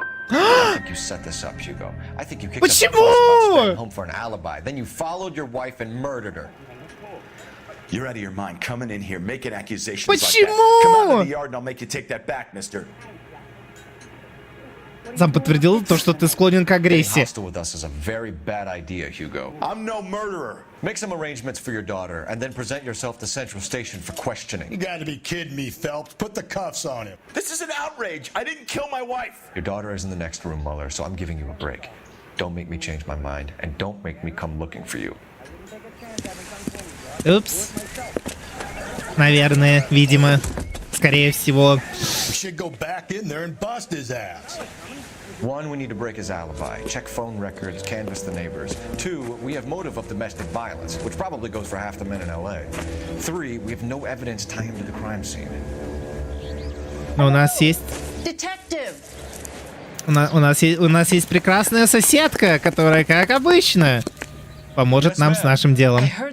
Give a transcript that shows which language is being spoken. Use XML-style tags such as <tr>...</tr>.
<en>I think you set this up, Hugo. I think you kicked up a fuss about staying home for an alibi. Then you followed your wife and murdered her. You're out of your mind coming in here making accusations</en> <ru>Почему?</ru> <en>like that. Come out of the yard and I'll make you take that back, mister.</en> <ru>Сам подтвердил то, что ты склонен к агрессии.</ru> <en>Being hostile with us is a very bad idea, Hugo. I'm no murderer. Make some arrangements for your daughter and then present yourself to Central Station for questioning. You gotta be kidding me, Phelps. Put the cuffs on him. This is an outrage. I didn't kill my wife. Your daughter is in the next room, Mueller, so I'm giving you a break. Don't make me change my mind and don't make me come looking for you.</en> <ru>Упс. Наверное, видимо, скорее всего.</ru> <en>We should go back in there and bust his ass. One, we need to break his alibi, check phone records, canvass the neighbors. Two, we have motive of domestic violence, which probably goes for half the men in LA. Three, we have no evidence tying him to the crime scene.</en> <ru>Но у нас есть... У нас есть прекрасная соседка, которая, как обычно, поможет нам с нашим делом.</ru>